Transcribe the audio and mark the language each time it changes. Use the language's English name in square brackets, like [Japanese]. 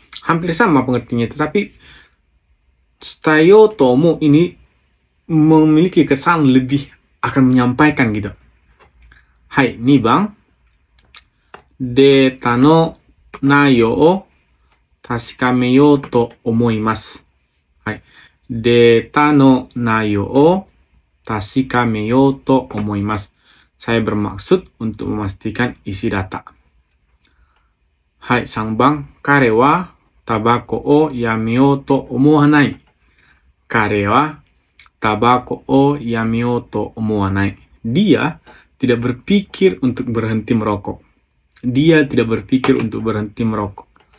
[Indonesian] Hampir sama pengertiannya, tetapi stayo tomo ini memiliki kesan lebih akan menyampaikan, gitu. [Japanese] Hai, 2番、データの内容を確かめようと思います。はい、データの内容を確かめようと思います。 [Indonesian] Saya bermaksud untuk memastikan isi data. [Japanese] Hai, 3番、彼はタバコをやめようと思わない。彼はタバコをやめようと思わない。 [Indonesian] Dia tidak berpikir untuk berhenti merokok. Dia tidak berpikir untuk berhenti merokok.